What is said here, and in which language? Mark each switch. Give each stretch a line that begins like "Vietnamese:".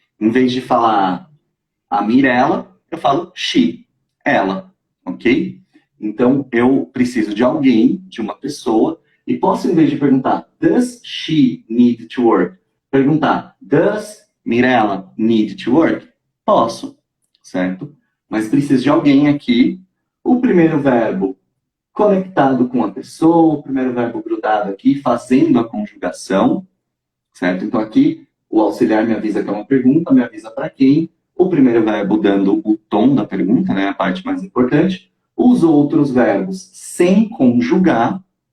Portuguese: Em vez de falar a Mirella, eu falo she, ela, ok? Então, eu preciso de alguém, de uma pessoa, e posso, em vez de perguntar,
English: does she need to work?
Portuguese: Perguntar,
English: does Mirella need to work?
Portuguese: Posso, certo? Mas preciso de alguém aqui, o primeiro verbo conectado com a pessoa, o primeiro verbo grudado aqui, fazendo a conjugação, certo? Então, aqui, o auxiliar me avisa que é uma pergunta, me avisa para quem, o primeiro verbo dando o tom da pergunta, né, a parte mais importante, os outros verbos sem conjugar.